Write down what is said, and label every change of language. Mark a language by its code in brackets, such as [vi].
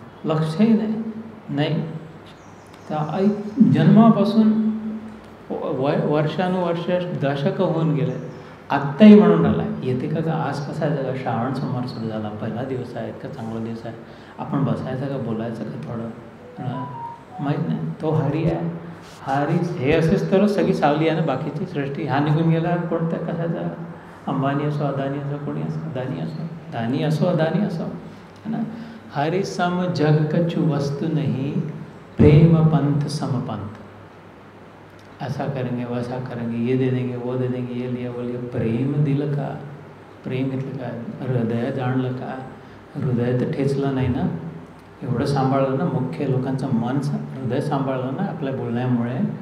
[mr] लक्षही नाही. तर जन्मापासून वर्षानुवर्ष दशकं होऊन गेले, आत्ताही म्हणून राहिला येते का आज कसा आहे जगा, श्रावण सोमवार सुरू झाला, पहिला दिवस आहे, इतका चांगला दिवस आहे, आपण बसायचं का, बोलायचं का थोडं, माहीत नाही. तो हरी आहे. हरी हे असेच तर सगळी सावली आहे ना बाकीची सृष्टी. हा निघून गेला कोणत्या कशाचा, अंबानी असो, अदानी असो, कोणी असो, दानी असो अदानी असो, [hi] है ना. हरि सम जग कछु वस्तु नहीं, प्रेम पंथ सम पंथ. ऐसा करेंगे वैसा करेंगे, ये दे देंगे वो दे देंगे, ये लिया वो लिया. [mr] प्रेम दिलं का, प्रेम घेतलं का, हृदय जाणलं का, हृदय तर ठेचलं नाही ना, एवढं सांभाळलं ना. मुख्य लोकांचं मन हृदय सांभाळलं ना आपल्या बोलण्यामुळे.